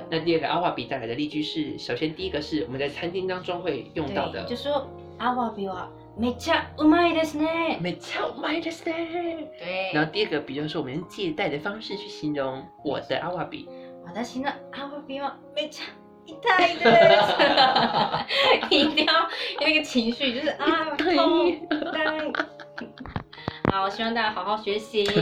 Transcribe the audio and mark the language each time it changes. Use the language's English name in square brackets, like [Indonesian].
[Chinese] 那第二个阿瓦比带来的例句是：首先第一个是我们在餐厅当中会用到的，就说 [Japanese] 阿瓦比はめっちゃうまいですね。めっちゃうまいですね。 [Chinese] 对。然后第二个比较是我们用借代的方式去形容我的阿瓦比。 [Japanese] 私のアワビはめっちゃ痛いです。 [Chinese] 一定要有一个情绪，就是啊，痛痛。好，希望大家好好学习。